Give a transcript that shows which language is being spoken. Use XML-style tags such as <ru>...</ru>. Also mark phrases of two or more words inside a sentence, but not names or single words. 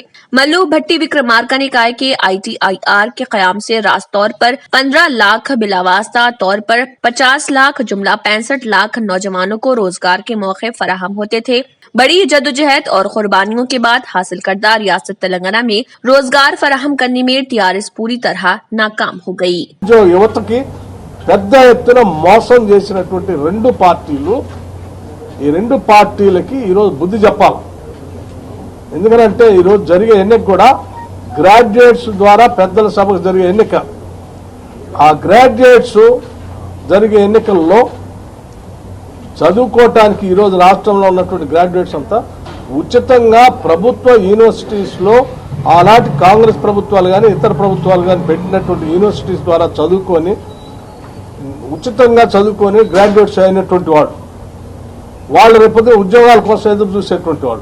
<ur>ملو بھٹی وکرمارکا نے کہا کہ ITIR کے قیام سے راست طور پر 15 لاکھ بلاواسطہ طور پر 50 لاکھ جملہ 65 لاکھ نوجوانوں کو روزگار کے موقع فراہم ہوتے تھے. بڑی جدوجہد اور قربانیوں کے بعد حاصل کردہ ریاست تلنگانہ میں روزگار فراہم کرنے میں ٹیآرایس پوری طرح ناکام ہو گئی.</ur> <te>جو యువతకి పెద్ద ఎత్తున మోసం చేసినటువంటి రెండు పార్టీలు ఈ రెండు పార్టీలకి ఈ రోజు బుద్ధి చెప్పాలి. ఎందుకంటే ఈ రోజు జరిగే ఎన్నిక కూడా గ్రాడ్యుయేట్స్ ద్వారా పెద్దల సభకు జరిగే ఎన్నిక. ఆ గ్రాడ్యుయేట్స్ జరిగే ఎన్నికల్లో చదువుకోవటానికి ఈరోజు రాష్ట్రంలో ఉన్నటువంటి గ్రాడ్యుయేట్స్ అంతా ఉచితంగా ప్రభుత్వ యూనివర్సిటీస్లో ఆనాటి కాంగ్రెస్ ప్రభుత్వాలు కానీ ఇతర ప్రభుత్వాలు కానీ పెట్టినటువంటి యూనివర్సిటీస్ ద్వారా చదువుకొని ఉచితంగా చదువుకొని గ్రాడ్యుయేట్స్ అయినటువంటి వాళ్ళు రేపొద్దున ఉద్యోగాల కోసం ఎదురు చూసేటువంటి వాళ్ళు.</te>